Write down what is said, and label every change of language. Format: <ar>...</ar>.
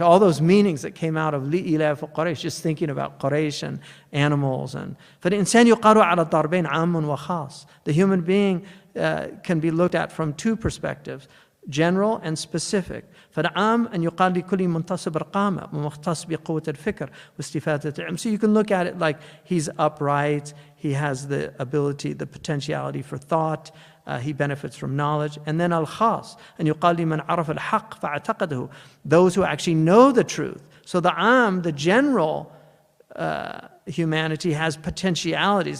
<en>All those meanings that came out of li'ilaf Quraysh, just thinking about Quraysh and animals.</en> <ar>فَالْإِنسَانُ يُقَالُ عَلَى الضَّرْبَيْنِ عَامٌ وَخَاصٌ.</ar> <en>The human being can be looked at from two perspectives, general and specific.</en> <ar>فالعام أن يقال لكل منتصب القامة ومختص بقوة الفكر واستفادة العلم.</ar> <en>So you can look at it like he's upright, he has the ability, the potentiality for thought, he benefits from knowledge. And then al-khas</en> <ar>أن يقال لمن عرف الحق فاعتقده,</ar> <en>those who actually know the truth. So the general humanity has potentialities.</en>